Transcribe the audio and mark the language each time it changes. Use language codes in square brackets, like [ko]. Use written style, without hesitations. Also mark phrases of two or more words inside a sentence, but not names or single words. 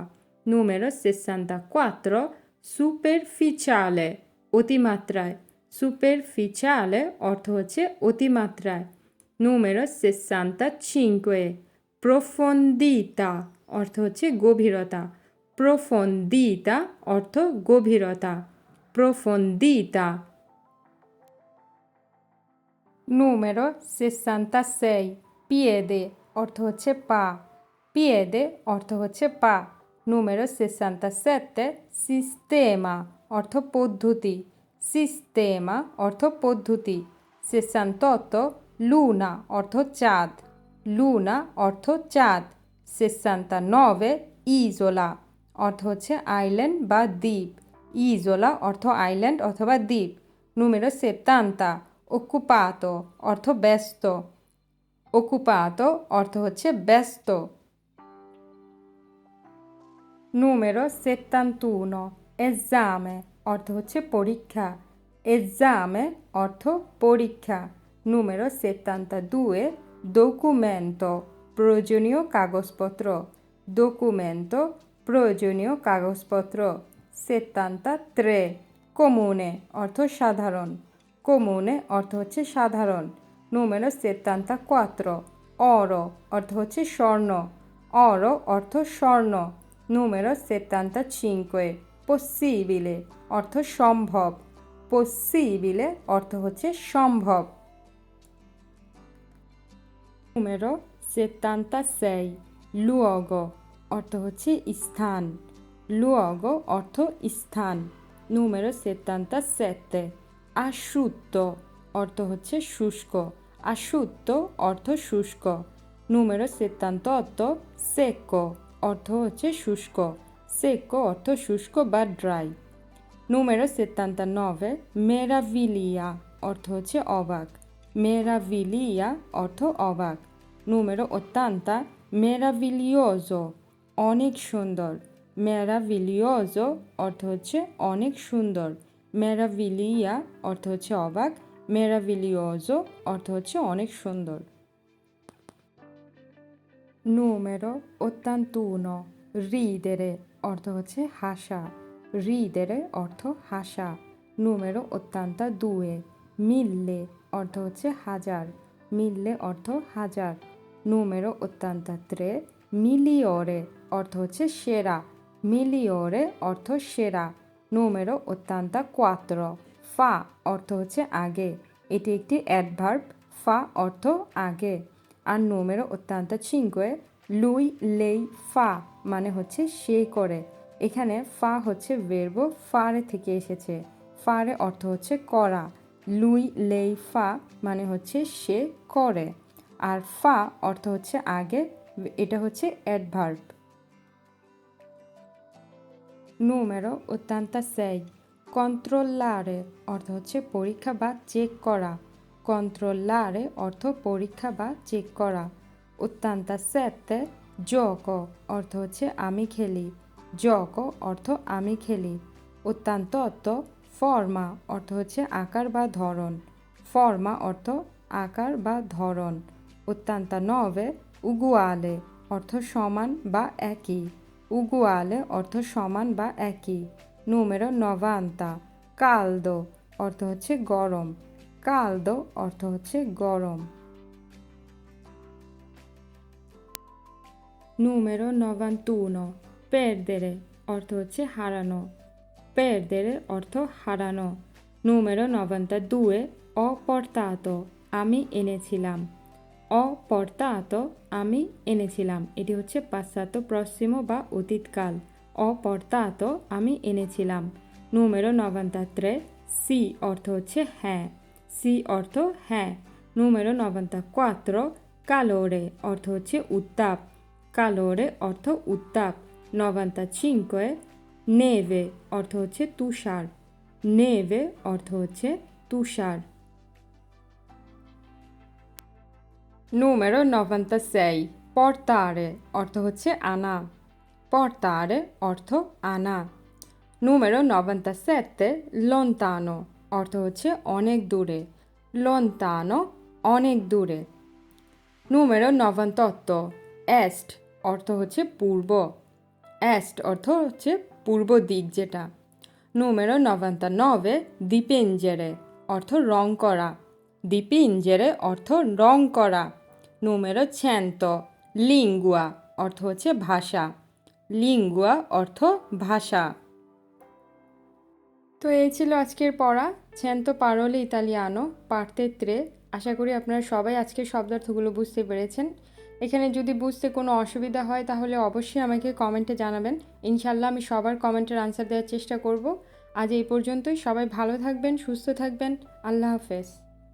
[it] Numero 64, superficiale [bn] অতিমাত্রায়, superficiale অর্থ হচ্ছে অতিমাত্রায়। [it] Numero 65, profondità [bn] অর্থ হচ্ছে গভীরতা, profondità অর্থ গভীরতা, profondità। [it] numero 66 piede [bn] অর্থ হচ্ছে পা piede অর্থ হচ্ছে পা numero 67 sistema অর্থ পদ্ধতি sistema অর্থ পদ্ধতি 68 luna অর্থ চাঁদ luna অর্থ চাঁদ 69 isola অর্থ হচ্ছে আইল্যান্ড বা দ্বীপ ইজোলা অর্থ আইল্যান্ড অথবা দ্বীপ [it] numero 70 occupato [bn] অর্থ ব্যস্ত occupato অর্থ হচ্ছে ব্যস্ত [it] numero 71 esame [bn] অর্থ হচ্ছে পরীক্ষা esame অর্থ পরীক্ষা numero 72 documento প্রয়োজনীয় কাগজপত্র documento প্রয়োজনীয় কাগজপত্র 73 comune অর্থ সাধারণ comune অর্থ হচ্ছে সাধারণ [it] numero 74 oro [bn] অর্থ হচ্ছে স্বর্ণ oro অর্থ স্বর্ণ [it] numero 75 possibile [bn] অর্থ সম্ভব possibile অর্থ হচ্ছে সম্ভব [it] numero 76 luogo [bn] অর্থ হচ্ছে স্থান luogo অর্থ স্থান [it] numero 77 asciutto [bn] অর্থ হচ্ছে শুষ্ক asciutto অর্থ শুষ্ক [it] numero 78 secco [bn] অর্থ হচ্ছে শুষ্ক secco অর্থ শুষ্ক বা ড্রাই [it] numero 79 meraviglia [bn] অর্থ হচ্ছে অবাক meraviglia অর্থ অবাক [it] numero 80 meraviglioso [bn] অনেক সুন্দর meraviglioso অর্থ হচ্ছে অনেক সুন্দর meraviglia অর্থ হচ্ছে অবাক meraviglioso অর্থ হচ্ছে অনেক সুন্দর [it] numero 81 ridere [bn] অর্থ হচ্ছে হাসা ridere অর্থ হাসা [it] numero 82 mille [bn] অর্থ হচ্ছে হাজার mille অর্থ হাজার [it] numero 83 migliore [bn] অর্থ হচ্ছে সেরা migliore অর্থ সেরা [it] numero 84 fa [bn] অর্থ হচ্ছে আগে এটি একটি অ্যাডভার্ব fa অর্থ আগে আর [it] numero 85 lui lei fa [bn] মানে হচ্ছে সে করে এখানে fa হচ্ছে [it] verbo fare [bn] থেকে এসেছে fare অর্থ হচ্ছে করা [it] lui lei fa [bn] মানে হচ্ছে সে করে আর fa অর্থ হচ্ছে আগে এটা হচ্ছে অ্যাডভার্ব [it] numero 86 controllare [bn] অর্থ হচ্ছে পরীক্ষা বা চেক করা controllare অর্থ পরীক্ষা বা চেক করা 87 gioco অর্থ হচ্ছে আমি খেলি gioco অর্থ আমি খেলি 88 forma অর্থ হচ্ছে আকার বা ধরন forma অর্থ আকার বা ধরন 89 uguale অর্থ সমান বা একই uguale অর্থ সমান বা একই [it] numero 90 caldo [bn] অর্থ হচ্ছে গরম caldo অর্থ হচ্ছে গরম [it] numero 91 perdere [bn] অর্থ হচ্ছে হারানো perdere অর্থ হারানো [it] numero 92 ho portato [bn] আমি এনেছিলাম [it] ho portato [bn] আমি এনেছিলাম এটি হচ্ছে [it] passato prossimo [bn] বা অতীতকাল [it] ho portato [bn] আমি এনেছিলাম [it] numero 93 sì [bn] অর্থ হচ্ছে হ্যাঁ sì অর্থ হ্যাঁ [it] numero 94 calore [bn] অর্থ হচ্ছে উত্তাপ calore অর্থ উত্তাপ 95 neve অর্থ হচ্ছে তুষার neve অর্থ হচ্ছে তুষার [it] numero 96 portare [bn] অর্থ হচ্ছে আনা portare অর্থ আনা [it] numero 97 lontano [bn] অর্থ হচ্ছে অনেক দূরে lontano অনেক দূরে [it] numero 98 est [bn] অর্থ হচ্ছে পূর্ব est অর্থ হচ্ছে পূর্ব দিক যেটা [it] numero 99 dipingere [bn] অর্থ রং করা dipingere অর্থ রং করা [it] numero 100 lingua [bn] অর্থ হচ্ছে ভাষা lingua অর্থ ভাষা তো এই ছিল আজকের পড়া [it] 100 parole italiano parte 3 [bn] আশা করি আপনারা সবাই আজকের শব্দার্থগুলো বুঝতে পেরেছেন। এখানে যদি বুঝতে কোনো অসুবিধা হয় তাহলে অবশ্যই আমাকে কমেন্টে জানাবেন। ইনশাআল্লাহ আমি সবার [en] comment's answer [bn] দেওয়ার চেষ্টা করব। আজ এই পর্যন্তই। সবাই ভালো থাকবেন, সুস্থ থাকবেন। আল্লাহ হাফেজ।